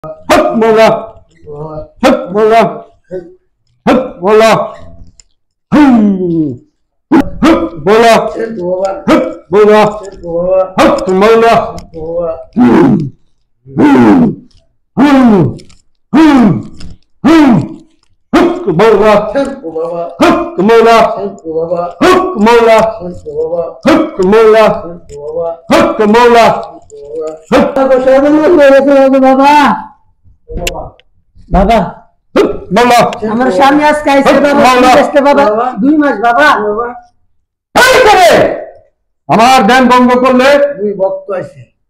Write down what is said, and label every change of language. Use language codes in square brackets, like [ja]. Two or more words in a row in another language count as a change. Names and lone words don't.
[bn] হক মৌলা হক মৌলা হক মৌলা হক মৌলা হক মৌলা হক মৌলা huk mola huk mola huk mola huk mola huk mola বাবা বাবা huk mola আমার স্বামী আজকে আইছে বাবা 2 মাস বাবা এই করে আমার ধ্যান ভঙ্গ করলে দুই ভক্ত আছে